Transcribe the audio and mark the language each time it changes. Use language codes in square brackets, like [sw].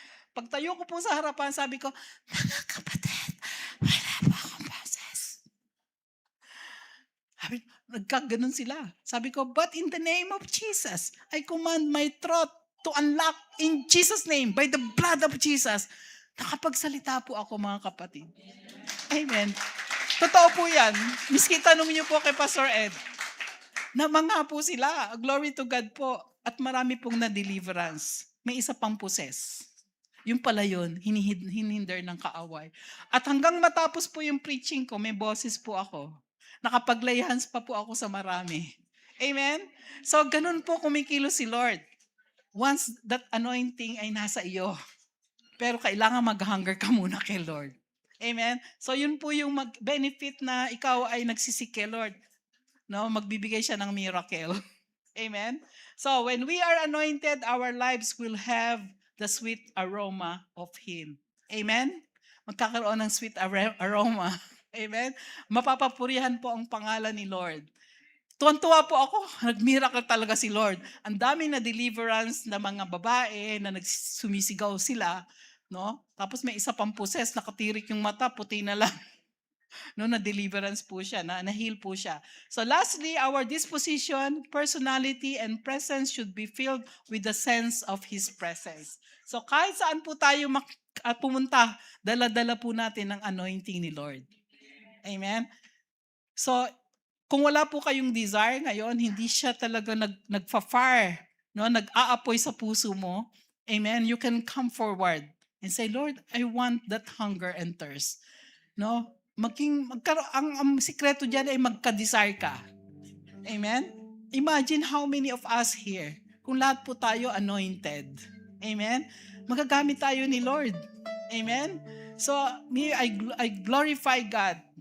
[tl] Pagtayo ko po sa harapan, sabi ko, mga kapatid, wala po akong boses. Nagkaganon sila. Sabi ko, [en] but in the name of Jesus, I command my throat to unlock in Jesus' name, by the blood of Jesus. [tl] Nakapagsalita po ako, mga kapatid. Amen. Totoo po yan. Miski tanong niyo po kay Pastor Ed. Namanga po sila. [en] Glory to God [tl] po. At marami pong na-deliverance. May isa pang possess. Yung pala yun, hinihinder ng kaaway. At hanggang matapos po yung preaching ko, may boses po ako. Nakapag-lay hands pa po ako sa marami. Amen? So, ganun po kumikilos si Lord. [en] Once that anointing [tl] ay nasa iyo. Pero kailangan mag-hunger ka muna kay Lord. Amen? So, yun po yung benefit na ikaw ay nagsisik kay Lord. No, magbibigay siya ng miracle. Amen? [en] So, when we are anointed, our lives will have the sweet aroma of Him. Amen? [tl] Magkakaroon ng sweet aroma. Amen? Mapapapurihan po ang pangalan ni Lord. Tuwan-tuwa po ako, nag-miracle talaga si Lord. Ang dami na deliverance na mga babae na nagsumisigaw sila, no? Tapos may isa pang possess, nakatirik yung mata, puti na lang. No, na deliverance po siya, na heal po siya. [en] So lastly, our disposition, personality, and presence should be filled with the sense of His presence. [tl] So kahit saan po tayo pumunta, dala-dala po natin ang anointing ni Lord. Amen? So, kung wala po kayong desire ngayon, hindi siya talaga nagfa-fire, no? Nag-aapoy sa puso mo. Amen? [en] You can come forward and say, Lord, I want that hunger and thirst. No? [tl] Ang sikreto dyan ay magka-desire ka. [en] Amen? Imagine how many of us here, [tl] kung lahat po tayo [en] anointed. Amen? [tl] Magagamit tayo ni Lord. Amen? [en] So, me, I glorify God.